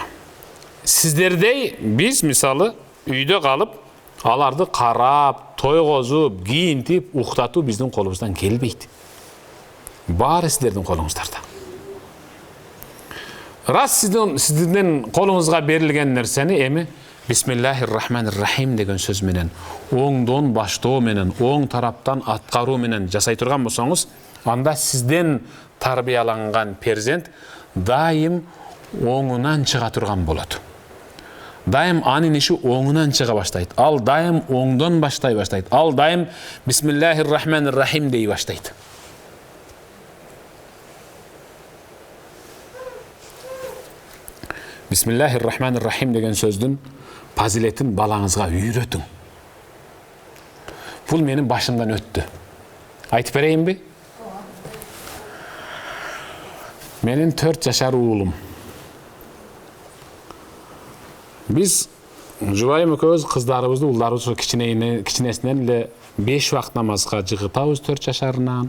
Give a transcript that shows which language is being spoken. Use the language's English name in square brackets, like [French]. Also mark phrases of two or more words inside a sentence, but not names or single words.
[Kyrgyz] Сиздердей биз мисалы үйдө калып, аларды карап, тойгозуп, кийинтип, уктатуу биздин колубуздан келбейт. Баары сиздердин колуңуздарда. Рас сиздердин колуңузга берилген нерсени эми [Arabic] بسم الله الرحمن الرحيم [Kyrgyz] деген сөз менен, оңдон баштоо менен, оң тараптан аткаруу менен жасай турган болсоңуз, анда сизден тарбияланган перзент дайым оңунан чыга турган болот. Дайым анын иши оңунан чыга баштайт. Ал дайым оңдон баштай баштайт. Ал дайым [Arabic] بسم الله الرحمن الرحيم [Kyrgyz] дей баштайт. [Arabic] بسم الله الرحمن الرحيم [Kyrgyz] деген сөздүн фазилетин балаңызга үйрөтүң. Бул менин башымдан өттү. Айтып берейинби? Менин 4 жашар уулум. Биз жубайым экөөбүз кыздарыбызды, улдарыбызды кичинесинен эле 5 убакыт намазга жыгытабыз 4 жашарынан.